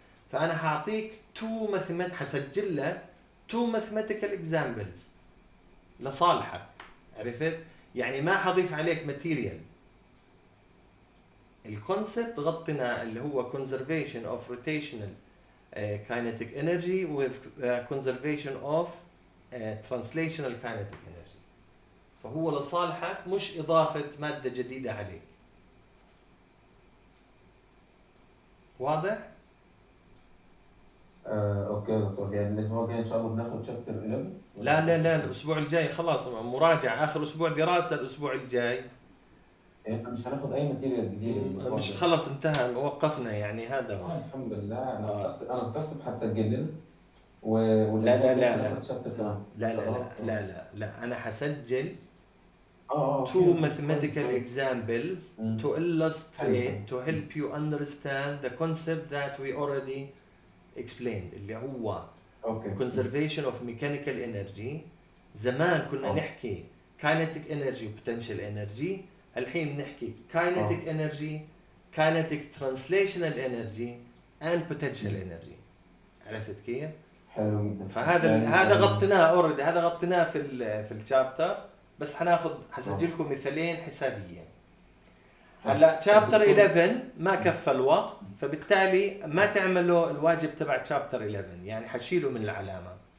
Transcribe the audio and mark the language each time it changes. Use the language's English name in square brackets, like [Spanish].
[Arabic] فأنا هعطيك حسجل لك [English] two mathematical examples [Arabic] لصالحك، عرفت؟ يعني ما حضيف عليك ماتيريال. الكونسبت غطيناه اللي هو [English] conservation of rotational kinetic energy with conservation of translational kinetic energy. [Arabic] فهو لصالحك، مش إضافة مادة جديدة عليك. واضح؟ اوكي يا دكتور، يعني الاسبوع الجاي ان شاء الله بناخد شابتر 11. لا الأسبوع الجاي خلاص مراجعة، آخر أسبوع دراسة الأسبوع الجاي. يعني مش هناخد أي ماتيريال جديدة مش خلص انتهى، وقفنا يعني. هذا هو. الحمد لله. أنا بحسب هتسجل لنا لا ناخد شابتر كمان. لا أنا حسجل two كويس. [English] mathematical examples to illustrate to help you understand the concept that we already explained، [Arabic] اللي هو [English] conservation of mechanical energy. [Arabic] زمان كنا نحكي [English] kinetic energy و potential energy، [Arabic] الحين نحكي [English] kinetic energy، kinetic translational energy and potential energy. [Arabic] عرفت كيف؟ حلو جدا. فهذا غطيناه اوريدي، هذا غطيناه في الشابتر، بس حسجل لكم مثالين حسابيين. هلا شابتر 11 ما كفى الوقت، فبالتالي ما تعملوا الواجب تبع شابتر 11، يعني حشيله من العلامه.